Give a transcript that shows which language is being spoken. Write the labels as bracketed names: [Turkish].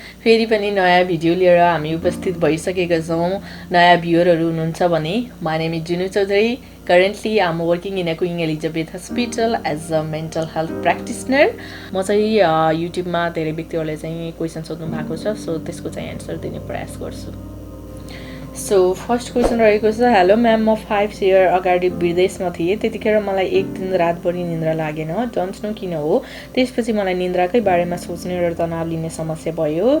[Nepali] फेरि पनि नयाँ भिडियो लिएर हामी उपस्थित भइसकेका छौँ. नयाँ भ्युअरहरू हुनुहुन्छ भने [English] my name is Bijun Chaudhary. Currently I'm working in a Queen Elizabeth Hospital as a mental health practitioner. [Nepali] म चाहिँ युट्युबमा धेरै व्यक्तिहरूले चाहिँ क्वेशन सोध्नु भएको छ, सो त्यसको चाहिँ एन्सर दिने प्रयास गर्छु. सो फर्स्ट क्वेसन रहेको छ, हेलो म्याम, म 5 इयर अगाडि विदेशमा थिएँ. त्यतिखेर मलाई एक दिन रातभरि निन्द्रा लागेन, [English] don't know [Nepali] किन हो. त्यसपछि मलाई निन्द्राकै बारेमा सोच्ने र तनाव लिने समस्या भयो.